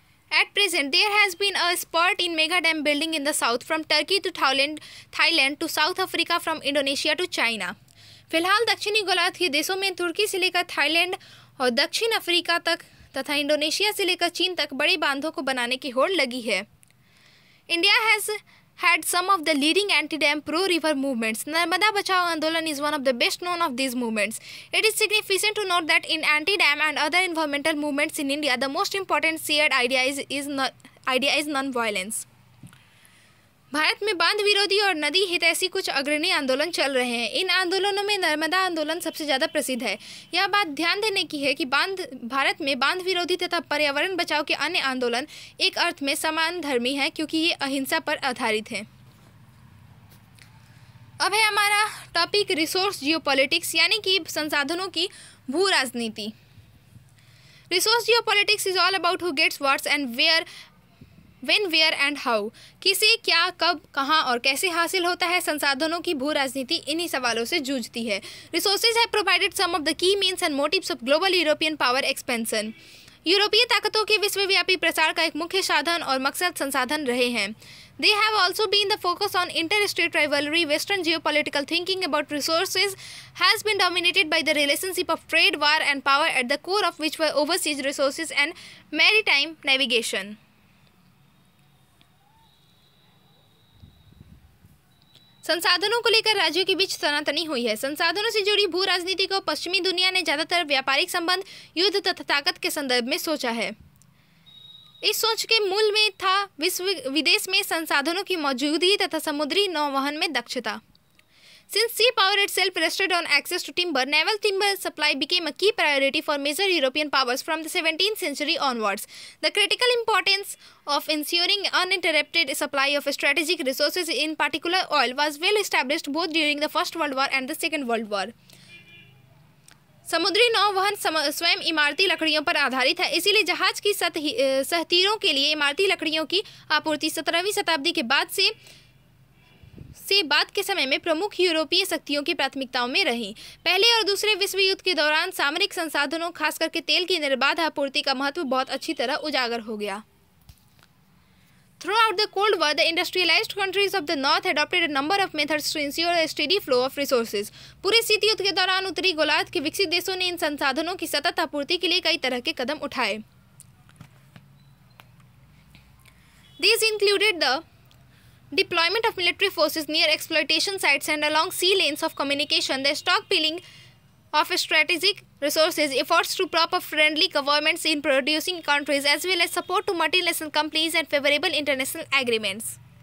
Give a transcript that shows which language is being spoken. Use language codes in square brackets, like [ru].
[en] At present, there has been a spurt in mega dam building in the south, from Turkey to Thailand to South Africa, from Indonesia to China. [hi] फिलहाल दक्षिणी गोलार्ध के देशों में तुर्की से लेकर Thailand और दक्षिण अफ्रीका तक तथा इंडोनेशिया से लेकर चीन तक बड़े बांधों को बनाने की होड़ लगी है। [en] India has had some of the leading anti-dam pro-river movements. Narmada Bachao Andolan is one of the best known of these movements. It is significant to note that in anti-dam and other environmental movements in India, the most important shared idea is non-violence. [hi] Bharat में बांध विरोधी और नदी हितैषी कुछ अग्रणी आंदोलन चल रहे हैं। इन आंदोलनों में नर्मदा आंदोलन सबसे ज़्यादा प्रसिद्ध है। यह बात ध्यान देने की है कि भारत में बांध विरोधी तथा पर्यावरण बचाव के अन्य आंदोलन एक अर्थ में समान धर्मी हैं, क्योंकि ये अहिंसा पर आधारित हैं। अब है हमारा टॉपिक रिसोर्स जियोपॉलिटिक्स, यानी कि संसाधनों की भू राजनीति। [en] Resource geopolitics is all about who gets what's and where, when, where and how. [hi] किसे, क्या, कब, कहाँ और कैसे हासिल होता है। संसाधनों की भू राजनीति इन्हीं सवालों से जूझती है। [en] Resources have provided some of the key means and motives of global European power expansion. [hi] यूरोपीय ताकतों के विश्वव्यापी प्रसार का एक मुख्य साधन और मकसद संसाधन रहे हैं। [en] They have also been the focus on interstate rivalry. Western geopolitical thinking about resources has been dominated by the relationship of trade, war and power, at the core of which were overseas resources and maritime navigation. [hi] संसाधनों को लेकर राज्यों के बीच तनातनी हुई है। संसाधनों से जुड़ी भू राजनीति को पश्चिमी दुनिया ने ज़्यादातर व्यापारिक संबंध, युद्ध तथा ताकत के संदर्भ में सोचा है। इस सोच के मूल में था विदेश में संसाधनों की मौजूदगी तथा समुद्री नौवहन में दक्षता। [en] Since sea power itself rested on access to timber, naval timber supply became a key priority for major European powers from the 17th century onwards. The critical importance of ensuring uninterrupted supply of strategic resources, in particular oil, was well established both during the First World War and the Second World War. [hi] समुद्री नौवहन स्वयं इमारती लकड़ियों पर आधारित है, इसीलिए जहाज की सहतीरों के लिए इमारती लकड़ियों की आपूर्ति 17वीं शताब्दी के बाद के समय में प्रमुख यूरोपीय शक्तियों की प्राथमिकताओं में रही। पहले और दूसरे विश्व युद्ध के दौरान सामरिक संसाधनों, खास करके तेल की निर्बाध आपूर्ति का महत्व बहुत अच्छी तरह उजागर हो गया। [en] Throughout the Cold War, the industrialized countries of the North adopted a number of methods to ensure a steady flow of resources. [hi] पूरे शीत युद्ध के दौरान उत्तरी गोलार्ध के विकसित देशों ने इन संसाधनों की सतत आपूर्ति के लिए कई तरह के कदम उठाए। [en] These included the deployment of military forces near exploitation sites and along sea lanes of communication, the stockpiling of strategic resources, efforts to prop up friendly governments in producing countries, as well as support to multinational companies and favorable international agreements.